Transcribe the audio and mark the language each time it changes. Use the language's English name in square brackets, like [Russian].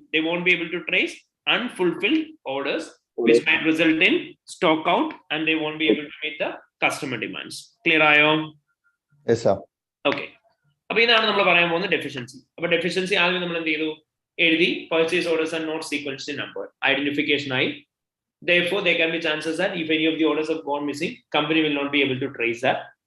[English] They won't be able to trace unfulfilled orders which might result in stock out and they won't be able to meet the customer demands. Clear [Malayalam] ആയോ? [English] Yes, sir. Okay. [Malayalam] അപ്പൊ ഇതാണ് നമ്മൾ പറയാൻ പോകുന്ന deficiency. അപ്പൊ deficiency ആദ്യം നമ്മൾ എന്ത് ചെയ്തു? എഴുതി [English] Purchase orders are not sequentially numbered. [Malayalam] Identification ആയി. [English] Therefore, there can be chances that if any of the orders have gone missing, company will not be able to trace that.